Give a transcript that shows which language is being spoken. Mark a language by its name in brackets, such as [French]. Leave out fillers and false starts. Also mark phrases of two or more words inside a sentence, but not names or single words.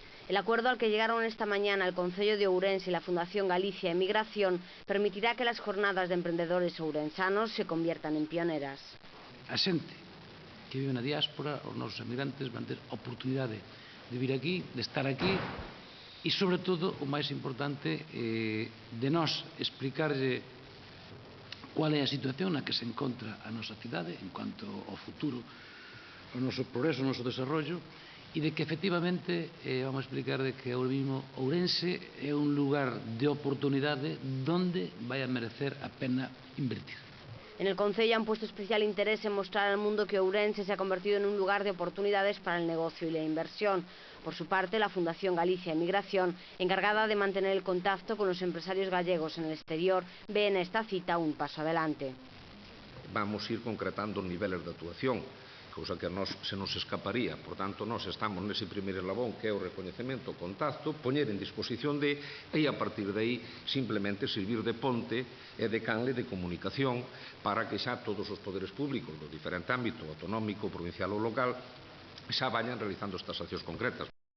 [Spanish] El acuerdo al que llegaron esta mañana el Concello de Ourense y la Fundación Galicia Emigración permitirá que las jornadas de emprendedores ourensanos se conviertan en pioneras. [Galician] A xente que vive na diáspora, os nosos emigrantes van ter oportunidade de vir aquí, de estar aquí e, sobre todo, o máis importante, de nós explicarlle cual é a situación na que se encontra a nosa cidade en cuanto ao futuro, ao noso progreso, ao noso desarrollo, e de que efectivamente vamos a explicar de que [Spanish] ahora mismo [Galician] Ourense é un lugar de oportunidade donde vai a merecer a pena invertir. [Spanish] En el Concello han puesto especial interés en mostrar al mundo que Ourense se ha convertido en un lugar de oportunidades para el negocio y la inversión. Por su parte, la Fundación Galicia Emigración, encargada de mantener el contacto con los empresarios gallegos en el exterior, ve en esta cita un paso adelante. Vamos a ir concretando niveles de actuación, [Galician] cousa que a nós [Spanish] se nos escaparía. [Galician] Por tanto, nós estamos nese primeiro eslabón, que é o recoñecemento, o contacto, poñer en disposición de, e a partir de aí, simplemente servir de ponte e de canle de comunicación para que xa todos os poderes públicos do diferente ámbito, autonómico, provincial ou local, xa vayan realizando estas accións concretas.